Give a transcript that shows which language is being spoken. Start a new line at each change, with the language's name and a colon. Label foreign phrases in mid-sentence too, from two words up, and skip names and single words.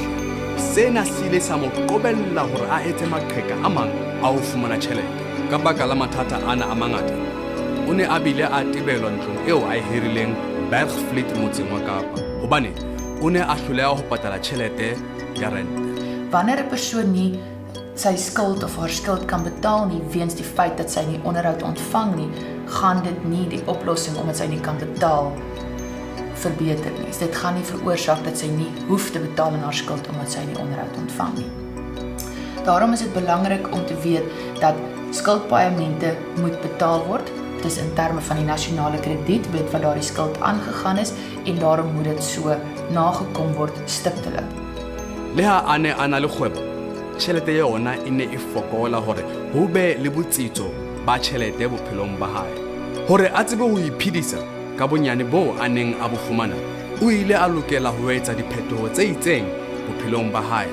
Southern Sotho: Sena se ile sa mo qobella hore a etse maqheka a mang a ho fumana tjhelete. Ka baka la mathata ana a mangata, o ne a bile a tebelwa ntlong eo a e hirileng Bergfleet motseng wa Kapa hobane o ne a hloleha ho patala tjhelete ya rent.
Afrikaans: Wanneer 'n persoon nie sy skuld of haar skuld kan betaal nie weens die feit dat sy nie onderhoud ontvang nie, gaan dit nie die oplossing omdat sy nie kan betaal verbeter nie. Dit gaan nie veroorsaak dat sy nie hoef te betaal aan haar skuld omdat sy nie onderhoud ontvang nie. Daarom is dit belangrik om te weet dat skuldpaemente moet betaal word. Dit is in terme van die nasionale kredietwet wat daardie skuld aangegaan is en daarom moet dit so nagekom word stiptelik.
Southern Sotho: Le ha ane ana le kgwebo, tjhelete yona e ne e fokola hore ho be le botsitso ba tjhelete bophelong ba hae. Hore a tsebe ho iphedisa ka bonyane bo a neng a bo fumana, o ile a lokela ho etsa diphetoho tse itseng bophelong ba hae.